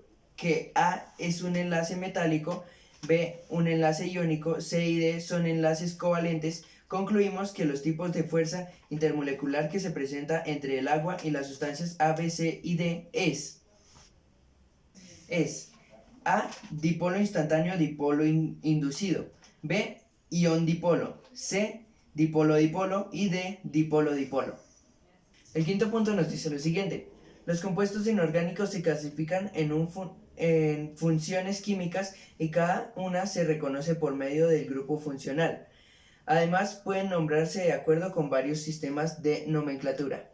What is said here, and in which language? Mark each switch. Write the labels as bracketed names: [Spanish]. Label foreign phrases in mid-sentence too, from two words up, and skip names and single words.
[Spanish] deduciendo que A es un enlace metálico, B un enlace iónico, C y D son enlaces covalentes, concluimos que los tipos de fuerza intermolecular que se presenta entre el agua y las sustancias A, B, C y D es A, dipolo instantáneo, dipolo inducido, B, ion dipolo, C, dipolo-dipolo y D, dipolo-dipolo. El quinto punto nos dice lo siguiente: los compuestos inorgánicos se clasifican en funciones químicas y cada una se reconoce por medio del grupo funcional. Además, pueden nombrarse de acuerdo con varios sistemas de nomenclatura.